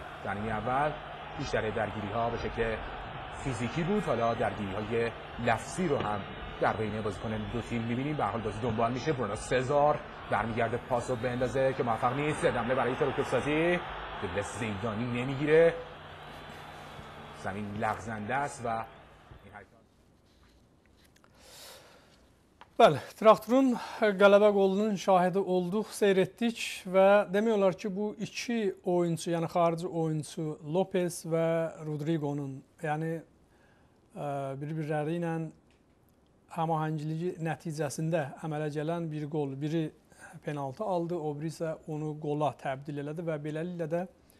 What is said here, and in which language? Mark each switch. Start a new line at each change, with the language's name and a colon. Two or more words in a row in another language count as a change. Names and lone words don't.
Persian: در نیمه اول بیشتر درگیری ها به شکل فیزیکی بود، حالا درگیری های لفظی رو هم در بین بازیکنان دو تیم می‌بینیم. به هر حال بازی دنبال میشه. برونو سزار برمیگرده پاسو بندازه که موفق نیست. حمله برای تراکتورسازی دبل زیدانی نمیگیره. زمین لغزنده است و این حرکت.
Azerbaijani: Bəli, Traktorun qələbə qolunun şahidi olduq, seyr etdik və demək olar ki, bu iki oyunçu, yəni xarici oyunçu Lopez və Rodrigo'nun, yəni bir-birləri ilə həmahəngiliyi nəticəsində əmələ gələn bir qol, biri penaltı aldı, o biri isə onu qola təbdil elədi və beləliklə də